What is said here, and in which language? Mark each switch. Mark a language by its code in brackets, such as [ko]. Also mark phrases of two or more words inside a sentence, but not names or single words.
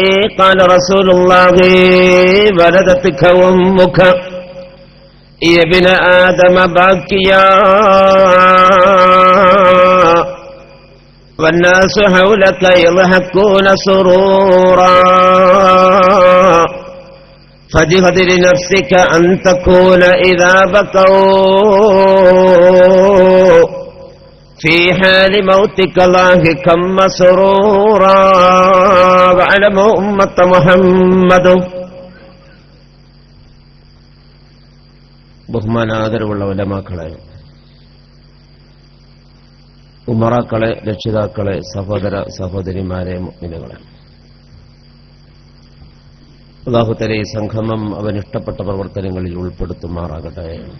[ar] قال رسول الله ولدتك أمك يا ابن آدم باكيا والناس حولك يضحكون سرورا فاجهد لنفسك أن تكون إذا بكوا في حال موتك ضاحكا مسرورا. واعلموا أمة محمد. [ml] ബഹുമാനാദരവുള്ള ഉലമാക്കളെ, ഉമറാക്കളെ, രക്ഷിതാക്കളെ, സഹോദര സഹോദരിമാരെ, മുഅ്മിനുകളെ, അല്ലാഹു തആല ഈ സംഗമം അവൻ ഇഷ്ടപ്പെട്ട പ്രവർത്തനങ്ങളിൽ ഉൾപ്പെടുത്തുമാറാകട്ടെ.